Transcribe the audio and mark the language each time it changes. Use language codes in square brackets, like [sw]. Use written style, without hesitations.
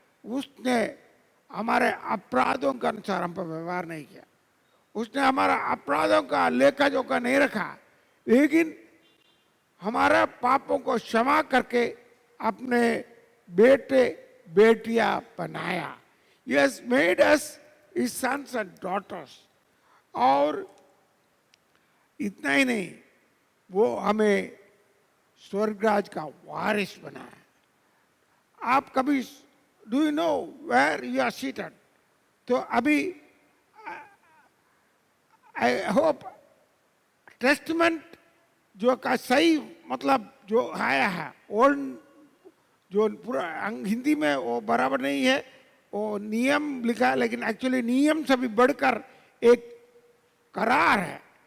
[hi] उसने हमारे अपराधों के अनुसार हम पर व्यवहार नहीं किया, उसने हमारा अपराधों का लेखा जोखा नहीं रखा, लेकिन हमारा पापों को क्षमा करके अपने बेटे बेटियां बनाया। [en] He has made us his sons and daughters। [hi] और इतना ही नहीं, वो हमें स्वर्गराज का वारिस बनाया। आप कभी [en] Do you know where you are seated? [hi] तो अभी [en] I hope [hi] टेस्टमेंट जो का सही मतलब जो आया है, ओल्ड जो पूरा हिंदी में वो बराबर नहीं है, वो नियम लिखा है, लेकिन एक्चुअली नियम से भी बढ़कर एक करार है।